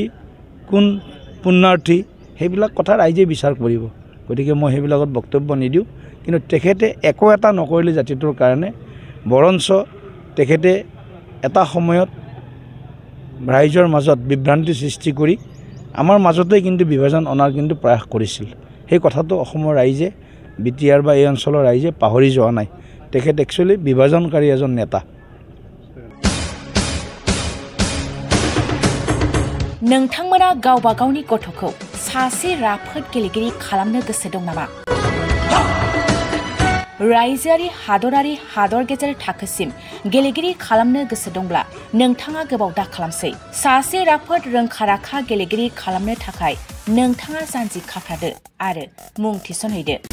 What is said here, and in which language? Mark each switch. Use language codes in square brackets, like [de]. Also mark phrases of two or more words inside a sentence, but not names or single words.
[as] কোন পুণ্যাৰ্থী সেইবিলাক কথা ৰাইজে বিচাৰ কৰিব গতিকে মই সেইবিলাকত বক্তব্য নিদিওঁ কিন্তু তেখেতে একো এটা নকৰিলে জাতিটোৰ কাৰণে বৰঞ্চ তেখেতে এটা সময়ত ৰাইজৰ মাজত বিভ্ৰান্তি সৃষ্টি কৰি আমাৰ মাজতে কিন্তু বিভাজন অনাৰ কিন্তু প্ৰয়াস কৰিছিল সেই কথাটো অসমৰ ৰাইজে বিটিআৰ বা এই অঞ্চলৰ ৰাইজে পাহৰি যোৱা নাই তেখেত একচুৱেলি বিভাজনকাৰী এজন নেতা [brx] नोंथांमोना गावबा गावनि गथ'खौ सासे राफोद गेलेगिरि खालामनो गोसो दं नामा रायजोआरि हादरारि हादर गेजेर थाखोसिम गेलेगिरि खालामनो गोसो दंब्ला नोंथाङा गोबाव दा खालामसै सासे राफोद रोंखा-राखा गेलेगिरि खालामनो थाखाय नोंथाङा जानजि खाफ्रादो आरो मुं थिसनहैदो